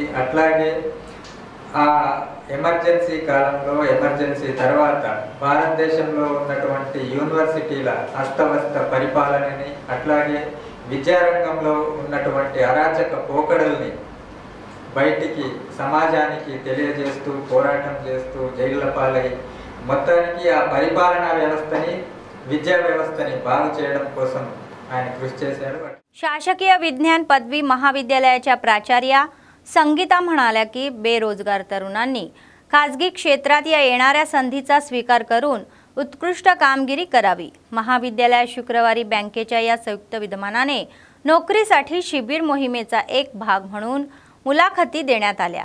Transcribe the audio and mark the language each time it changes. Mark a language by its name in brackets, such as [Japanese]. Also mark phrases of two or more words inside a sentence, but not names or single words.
[Telugu] అట్లాగే ఆ ఎమర్జెన్సీ కాలంలో, ఎమర్జెన్సీ తర్వాత భారతదేశంలో ఉన్నటువంటి యూనివర్సిటీల అస్తవ్యస్త పరిపాలనని, అట్లాగే విద్యారంగంలో ఉన్నటువంటి అరాచక పోకడల్ని బయటికి సమాజానికి తెలియజేస్తూ పోరాటం చేస్తూ జైళ్ళ పాలై మొత్తానికి ఆ పరిపాలనా వ్యవస్థని, విద్యా వ్యవస్థని బాగు చేయడం కోసం ఆయన కృషి చేశారు। [Marathi] शासकीय विज्ञान पदवी महाविद्यालयाच्या प्राचार्या संगीता म्हणाल्या की बेरोजगार तरुणांनी खाजगी क्षेत्रात या येणाऱ्या संधीचा स्वीकार करून उत्कृष्ट कामगिरी करावी। महाविद्यालयात शुक्रवारी बँकेच्या या संयुक्त विद्यमानाने नोकरीसाठी शिबिर मोहिमेचा एक भाग म्हणून मुलाखती देण्यात आल्या।